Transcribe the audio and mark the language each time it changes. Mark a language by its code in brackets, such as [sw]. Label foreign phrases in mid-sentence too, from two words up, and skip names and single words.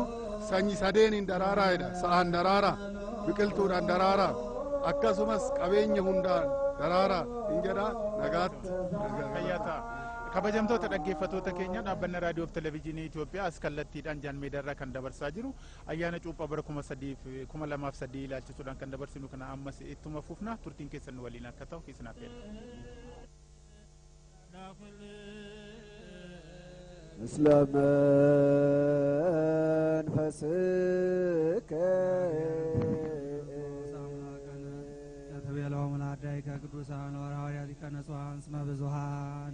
[om] Sanyii sadeeniin daraaraa jedha. Sa'aan daraaraa, biqiltuudhaan daraaraa, akkasumas qabeenya hundaan daraaraa hin jedhaa. Nagaatti. Kabajamtoota dhaggeeffattoota keenya dhaabbanni raadiyoo fi televezyiinii Itoophiyaa as kallattiidhaan jaanmeedarraa kan dabarsaa jiru ayyaana cuuphaa bara 2003 ilaalchisuudhaan kan dabarsinu kana ammas ittuma fufna. Turtiin keessan nu waliin akka ta'u keessanaaf jedha. [gez] ምስለ መንፈስከ ተቤለው መላእክት ቅዱሳን ወሐዋርያት ከነጹሐን እስመ ብዙኃን